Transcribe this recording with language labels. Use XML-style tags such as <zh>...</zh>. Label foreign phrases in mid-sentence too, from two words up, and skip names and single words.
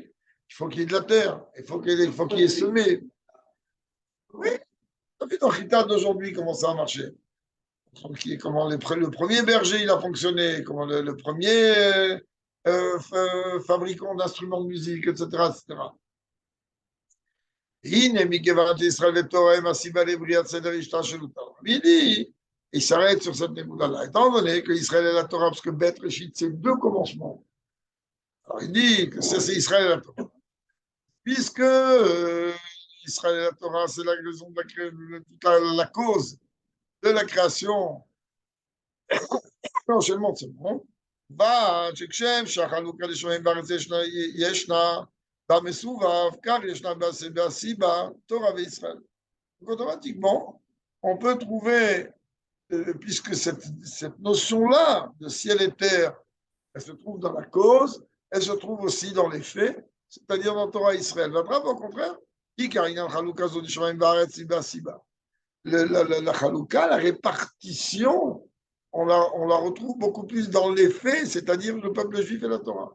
<fr>Il faut qu'il y ait de la terre, il faut qu'il y ait semé. Oui, tu as vu dans Chita d'aujourd'hui comment ça a marché. Comment le premier berger, il a fonctionné, comment le premier fabricant d'instruments de musique, etc. etc.</fr> <he>הנה מכיוון שישראל ותורה הם הסיבה לבריאת סדר השתלשלותה.</he> <fr>Il dit, il s'arrête sur cette nébula-là. Étant donné que Israël et la Torah, parce que</fr> <he>בית ראשית,</he> <fr>c'est deux commencements. Alors il dit que c'est Israël et la Torah. Puisque Israël et la Torah, c'est la raison de la cause de la création, l'enchaînement de ce monde, va,</fr> <he>שכשם שהחלוקה לשמיים בארץ ישנה, במסובב, כך ישנה בסיבה, תורה וישראל.</he> <fr>Donc automatiquement, on peut trouver, puisque cette notion-là de ciel et terre, elle se trouve dans la cause, elle se trouve aussi dans les faits, c'est-à-dire dans Torah et Israël. Au contraire, la Chalouka, la répartition, on la retrouve beaucoup plus dans les faits, c'est-à-dire le peuple juif et la Torah.</fr>